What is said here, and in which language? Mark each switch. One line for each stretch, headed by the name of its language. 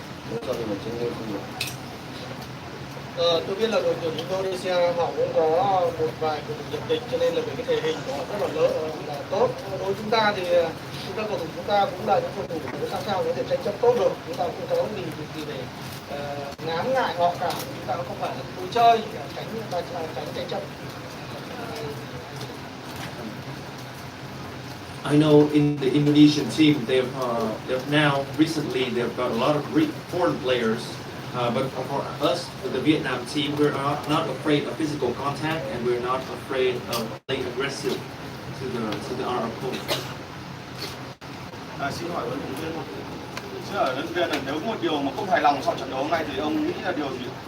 Korean: 몸싸움은 정리했습니다.
Vietnamese: Tôi biết là đội tuyển Indonesia họ cũng có một vài cầu thủ nhập tịch, cho nên là về cái thể hình của họ rất là là tốt. Đối với chúng ta thì các cầu thủ chúng ta cũng là những cầu thủ để làm sao có thể tranh chấp tốt được. Chúng ta cũng có gì để ngán ngại họ cả. Chúng ta không phải là vui chơi, tránh tranh chấp.
English: I know in the Indonesian team they've now recently they've got a lot of foreign players. But for us, the Vietnam team, we're not afraid of physical contact, and we're not afraid of playing aggressive to our opponent.
Vietnamese: Xin hỏi huấn luyện viên, xin hỏi huấn luyện viên là nếu có một điều mà không hài lòng sau trận đấu hôm nay thì ông nghĩ là điều gì?